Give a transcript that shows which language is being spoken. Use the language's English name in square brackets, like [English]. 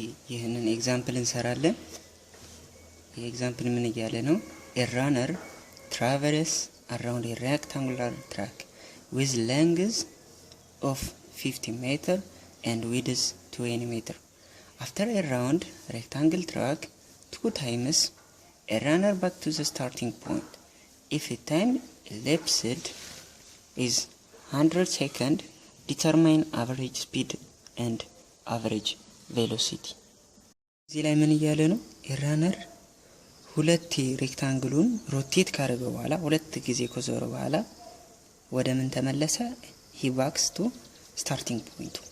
[Amharic] ይህንን ኤግዛምፕል እንሰራለን። የኤግዛምፕል ምን እያለ ነው? [English] A runner travels around a rectangular track with length of 50 meter and width 20 meter. After a round rectangle track 2 times, a runner back to the starting point. If a time elapsed is 100 seconds, determine average speed and average velocity. [Amharic] እዚህ ላይ ምን እያለ ነው? የራነር ሁለት ሬክታንግሉን ሮቴት ካደረገ በኋላ ሁለት ጊዜ ከዞረ በኋላ ወደ ምን ተመለሰ? [English] he backs to starting point.